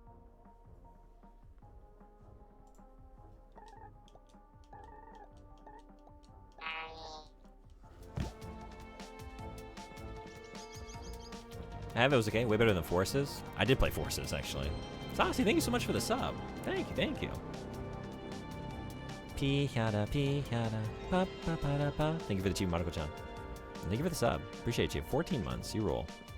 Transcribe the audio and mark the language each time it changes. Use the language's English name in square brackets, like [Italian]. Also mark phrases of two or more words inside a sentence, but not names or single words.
[English] It was okay. Way better than Forces. I did play Forces, actually. Saucy, thank you so much for the sub. Thank you, thank you. Pihada, pa pa pa da pa. Thank you for the team, Marco-chan. Thank you for the sub. Appreciate you. 14 months. You roll.